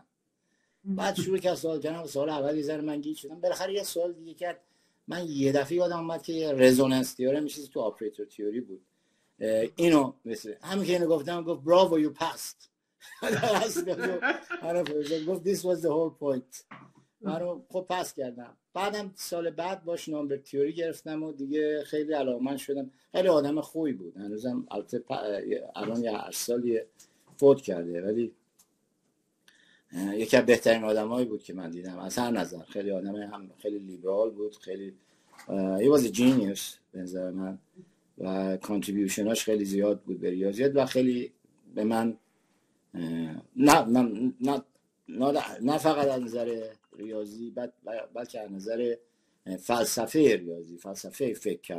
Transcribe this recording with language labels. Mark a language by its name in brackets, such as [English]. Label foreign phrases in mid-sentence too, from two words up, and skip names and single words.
[Persian] بعد شروع کرد سوال کردن. سوال اول یه ذره من گیج شدم، بالاخره یه سوال دیگه کرد. من یه دفعه یادم اومد که [English] resonance theory [Persian] میشه تو [English] operator theory [Persian] بود. اینو مثل همین که اینو گفتم گفت [English] bravo you passed. گفت this was the whole point. [Persian] من خب پاس کردم. بعدم سال بعد باش [English] number theory [Persian] گرفتم و دیگه خیلی علاقه‌مند شدم. خیلی آدم خوبی بود، هنوزم البته الان یه 8 سالی فوت کرده، ولی یکی از بهترین آدمایی بود که من دیدم از هر نظر. خیلی آدم هم خیلی لیبرال بود، خیلی [English] he was a genius [Persian] به نظر من و کانتریبیوشناش خیلی زیاد بود به ریاضیات و خیلی به من نه فقط از نظر ریاضی بلکه از نظر فلسفه ریاضی، فلسفه فکر کردن.